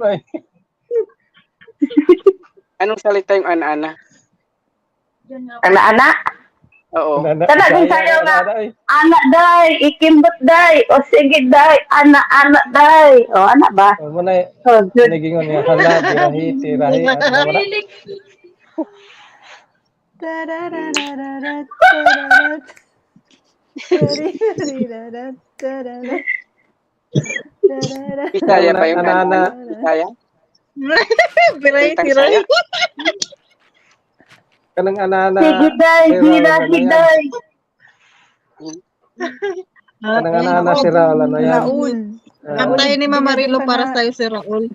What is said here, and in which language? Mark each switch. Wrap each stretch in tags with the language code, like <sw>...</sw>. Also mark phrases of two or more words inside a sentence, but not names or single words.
<tl>Anong salita yung ana-ana? Anak-anak? Oo.</tl> <ceb>Kana din sa'yo nga. Anak day, ikimbot day. O sige day, anak-anak day. O anak ba?</ceb> <tl>Muna,</tl> <en>So, good.</en> <ceb>nagingon niya, hala, tirahi, tirahi.</ceb> <tl>Ano wala? Tarararararat, tararat. Tararararat, tararat. Tararat. Bisaya ba yung Ana-ana. ana-ana? Bisaya? tiray, Salitang tiray. Bisaya?</tl> <ceb>Kanang anana. Sige day, hirahi day. Kanang anana si Raul,</ceb> <tl>ano yan?</tl> <ceb>Raul.</ceb> <tl>Antay ni Ma'am Marilo para sa'yo si Raul.</tl>